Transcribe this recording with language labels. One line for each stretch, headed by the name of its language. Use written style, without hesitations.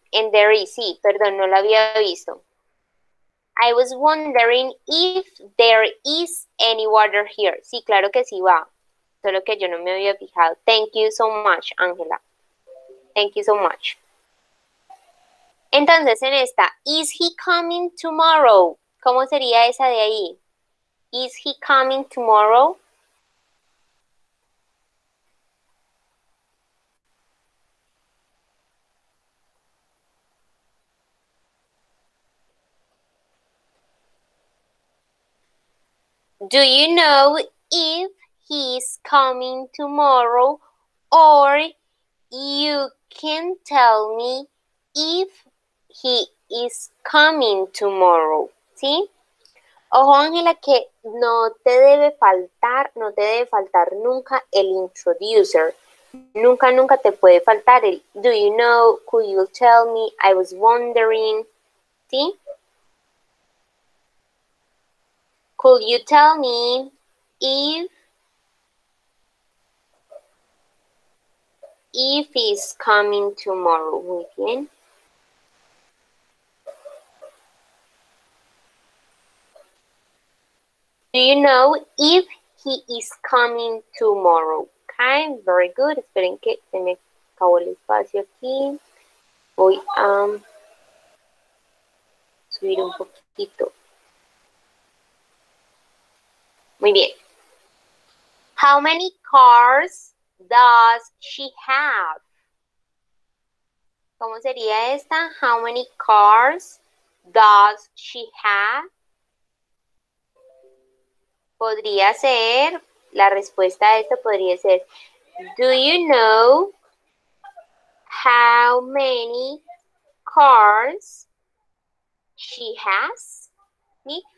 Spanish: En there is, sí, perdón, no lo había visto.
English: I was wondering if there is any water here.
Spanish: Sí, claro que sí va. Solo que yo no me había fijado.
English: Thank you so much, Ángela. Thank you so much.
Spanish: Entonces, en esta,
English: is he coming tomorrow?
Spanish: ¿Cómo sería esa de ahí?
English: Is he coming tomorrow? Do you know if he's coming tomorrow? Or you can tell me if he is coming tomorrow.
Spanish: ¿Sí? Ojo, Ángela, que no te debe faltar nunca el introducer. Nunca, nunca te puede faltar el
English: do you know, could you tell me, I was wondering,
Spanish: ¿sí?
English: Could you tell me if he's coming tomorrow?
Spanish: Muy bien.
English: Do you know if he is coming tomorrow? Okay, very good.
Spanish: Esperen que se me acabó el espacio aquí. Voy a subir un poquito. Muy bien.
English: How many cars does she have?
Spanish: ¿Cómo sería esta?
English: How many cars does she have?
Spanish: Podría ser, la respuesta a esto podría ser,
English: do you know how many cars she has?
Spanish: ¿Sí?